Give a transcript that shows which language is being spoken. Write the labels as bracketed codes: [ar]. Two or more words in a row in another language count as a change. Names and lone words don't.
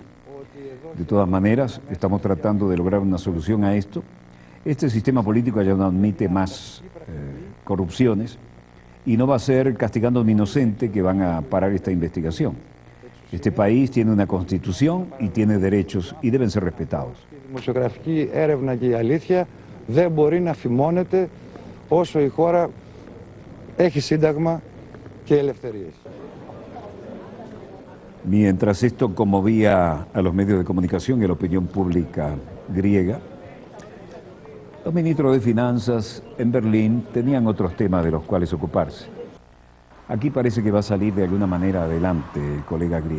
[es] De todas maneras, estamos tratando de lograr una solución a esto. Este sistema político ya no admite más corrupciones y no va a ser castigando a un inocente que van a parar esta investigación. Este país tiene una constitución y tiene derechos y deben ser respetados. [el] Δημοσιογραφική έρευνα και η αλήθεια δεν μπορεί να φημώνεται όσο η χώρα έχει σύνταγμα και ελευθερίες. [es] Mientras esto conmovía a los medios de comunicación y a la opinión pública griega, los ministros de Finanzas en Berlín tenían otros temas de los cuales ocuparse. Aquí parece que va a salir de alguna manera adelante el colega griego.